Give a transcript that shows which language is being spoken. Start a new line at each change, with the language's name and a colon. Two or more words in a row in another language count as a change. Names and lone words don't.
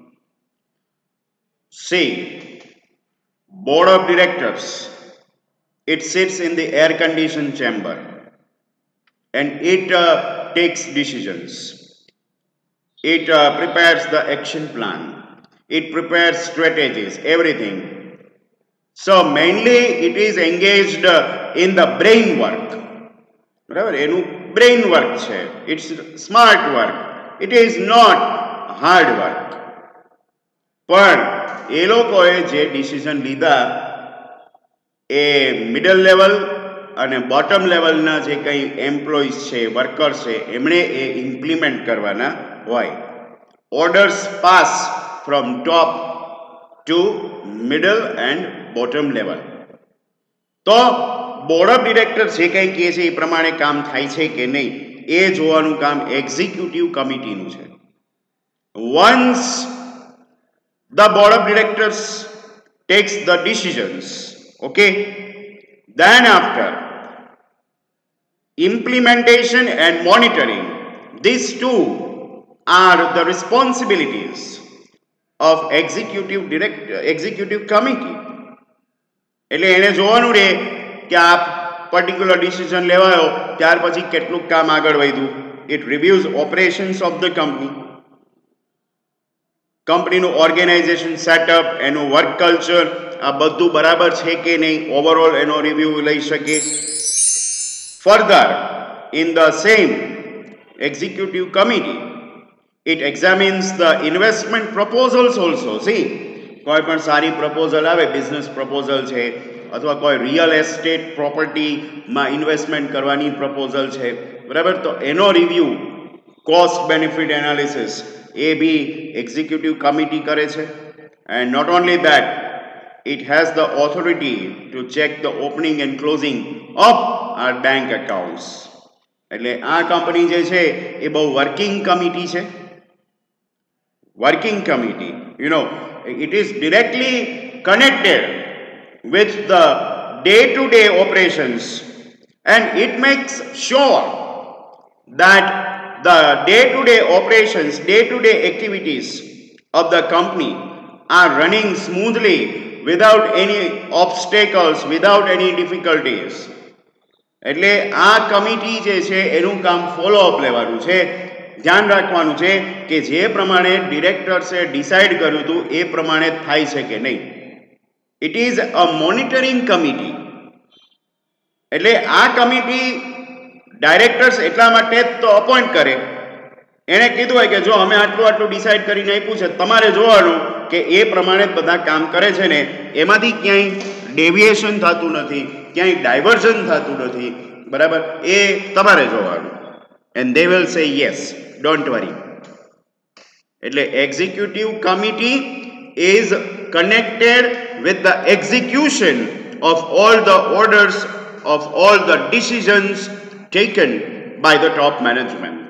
English: Say, board of directors, it sits in the air conditioned chamber and it takes decisions. It prepares the action plan. It prepares strategies, everything. So mainly it is engaged in the brain work.
Gujarati: બરાબર. એનું
English: brain work
Gujarati: છે.
English: It's smart work. It is not hard work.
Gujarati: પણ એ લોકોએ જે ડિસિઝન લીધા એ
English: middle level
Gujarati: અને
English: bottom level
Gujarati: જે કંઈ એમ્પ્લોઈઝ છે, વર્કર્સ છે, એમણે એ ઇમ્પ્લિમેન્ટ કરવાના હોય.
English: Orders pass from top to middle and bottom level.
Gujarati: તો
English: board of directors
Gujarati: જે કંઈ કહે છે એ પ્રમાણે કામ થાય છે કે નહીં એ જોવાનું કામ
English: executive committee
Gujarati: છે.
English: Once the board of directors takes the decisions, okay, then after implementation and monitoring, these two are the responsibilities of executive committee.
Gujarati: એટલે એને જોવાનું રહે કે આ
English: particular decision
Gujarati: લેવાયો ત્યાર પછી કેટલું કામ આગળ વધ્યું.
English: It reviews operations of the company,
Gujarati: કંપનીનું
English: organization setup,
Gujarati: એનું
English: work culture,
Gujarati: આ બધું બરાબર છે કે નહીં ઓવરઓલ એનો રિવ્યુ લઈ શકે.
English: Further in the same executive committee, it examines the investment proposals also. See,
Gujarati: કોઈ પણ સારી પ્રપોઝલ આવે,
English: business proposal
Gujarati: છે અથવા કોઈ
English: real estate property
Gujarati: ઇન્વેસ્ટમેન્ટ કરવાની પ્રપોઝલ છે, બરાબર, તો એનો રિવ્યુ,
English: cost benefit analysis
Gujarati: એ બી
English: executive committee
Gujarati: કરે છે.
English: And not only that, it has the authority to check the opening and closing of our bank accounts.
Gujarati: એટલે આ કંપની જે છે એ બહુ
English: working committee
Gujarati: છે.
English: Working committee, it is directly connected with the day-to-day operations, and it makes sure that the day-to-day operations, day-to-day activities of the company are running smoothly without any obstacles, without any difficulties.
Gujarati: એટલે આ કમિટી જે છે એનું કામ
English: follow up
Gujarati: લેવાનું છે, ધ્યાન રાખવાનું છે કે જે પ્રમાણે ડિરેક્ટર્સે ડિસાઇડ કર્યું હતું એ પ્રમાણે થાય છે કે નહીં.
English: It is a monitoring committee.
Gujarati: એટલે આ કમિટી ડાયરેક્ટર્સ એટલા માટે તો અપોઇન્ટ કરે, એણે કીધું હોય કે જો અમે આટલું આટલું ડિસાઇડ કરીને આપ્યું છે, તમારે જોવાનું કે એ પ્રમાણે બધા કામ કરે છે ને, એમાંથી ક્યાંય ડેવિએશન થતું નથી, ક્યાંય ડાયવર્ઝન થતું નથી, બરાબર, એ તમારે જોવાનું.
English: And they will say yes, don't worry. એટલે executive committee is connected with the execution of all the orders, of all the decisions taken by the top management.